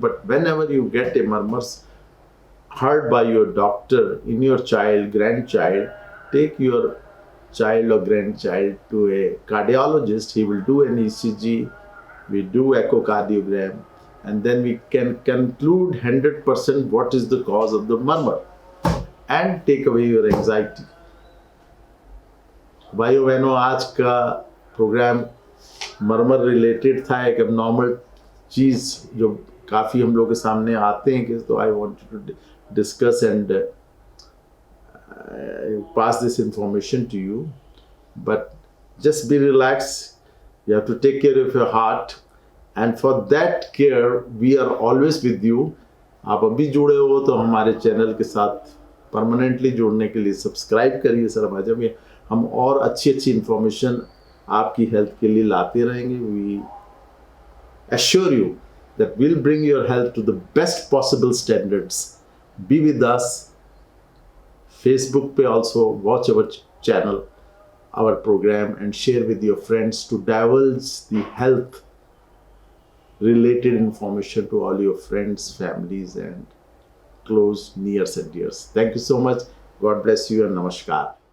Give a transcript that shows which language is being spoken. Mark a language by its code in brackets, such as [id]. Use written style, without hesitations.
[en] But whenever you get a murmurs heard by your doctor in your child, grandchild, take your child or grandchild to a cardiologist. He will do an ECG, we do echocardiogram, and then we can conclude 100% what is the cause of the murmur and take away your anxiety. [hi] भाइयों बहनों, आज का programme murmur related था, एक abnormal चीज़ जो काफ़ी हम लोग के सामने आते हैं कि, तो [en] I wanted to discuss and pass this information to you. But just be relaxed. You have to take care of your heart, and for that care we are always with you. [hi] आप अभी जुड़े हो तो हमारे channel के साथ permanently जुड़ने के लिए सब्सक्राइब करिए सर भाजपा में. हम और अच्छी इंफॉर्मेशन आपकी हेल्थ के लिए लाते रहेंगे. [en] We assure you that we'll bring your health to the best possible standards. Be with us. Facebook pe also watch our channel, our program, and share with your friends to divulge the health related information to all your friends, families, and close nears and dears. Thank you so much. God bless you and namaskar.